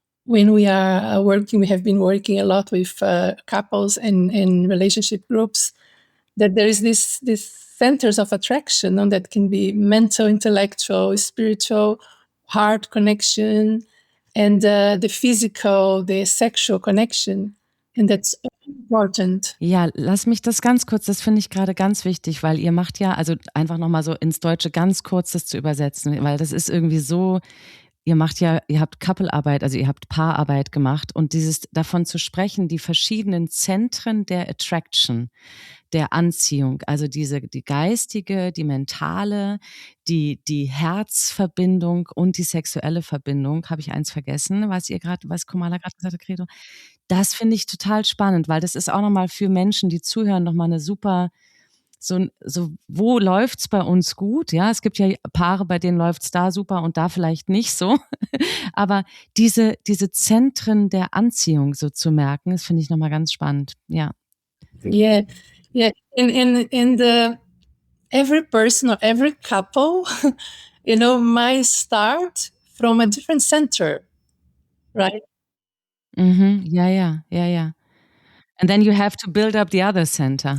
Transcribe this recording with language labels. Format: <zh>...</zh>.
<en>when we are working, we have been working a lot with couples and relationship groups, that there is this centers of attraction, and that can be mental, intellectual, spiritual, heart connection, and the physical, the sexual connection. And that's important.</en> <de>Ja, lass mich das ganz kurz, das finde ich gerade ganz wichtig, weil ihr macht ja, also einfach nochmal so ins Deutsche ganz kurz das zu übersetzen, weil das ist irgendwie so, ihr habt Couple-Arbeit, also ihr habt Paararbeit gemacht, und dieses davon zu sprechen, die verschiedenen Zentren der Attraction, der Anziehung, also die geistige, die mentale, die Herzverbindung und die sexuelle Verbindung. Habe ich eins vergessen, was Komala gerade gesagt hat, Gregor? Das finde ich total spannend, weil das ist auch nochmal für Menschen, die zuhören, nochmal eine super, so wo läuft's bei uns gut? Ja, es gibt ja Paare, bei denen läuft's da super und da vielleicht nicht so. Aber diese Zentren der Anziehung so zu merken, das finde ich nochmal ganz spannend. Ja.</de> <en>Yeah. And every person or every couple, might start from a different center, right? Yeah. And then you have to build up the other center.</en>